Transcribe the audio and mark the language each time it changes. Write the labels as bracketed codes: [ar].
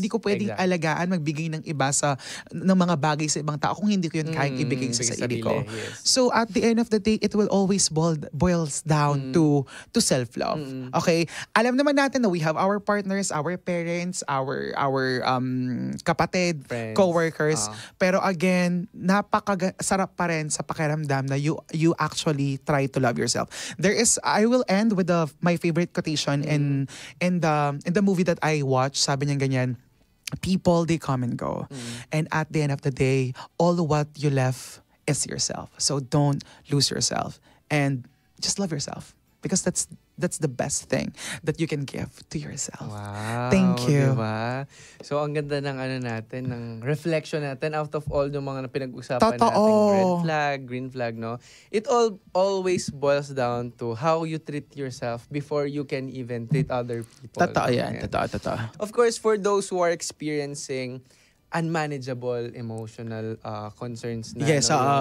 [tl] Hindi ko pwedeng alagaan, magbigay ng iba ng mga bagay sa ibang tao kung hindi ko yun kayang ibigay sa sarili ko. [en] Yes. So, at the end of the day, it will always boils down to self-love. Okay? [tl] Alam naman natin na [en] we have our partners, our parents, our kapatid, Friends. co-workers. Pero again, [tl] sarap pa rin sa pakiramdam na [en] you actually try to love yourself. I will end with my favorite quotation in the movie that I watched. [tl] Sabi niya ganyan, [en] people, they come and go. And at the end of the day, all what you left is yourself. So don't lose yourself. And just love yourself. Because that's the best thing that you can give to yourself. Wow. Thank you. [tl] Diba? So, ang ganda ng ng reflection natin [en] out of all [tl] yung mga pinag-usapan Totoo. natin. [en] Red flag, green flag, [tl] no? [en] It always boils down to how you treat yourself before you can even treat other people. [tl] Totoo yan. Totoo. [en] Of course, for those who are experiencing unmanageable emotional concerns na Yes,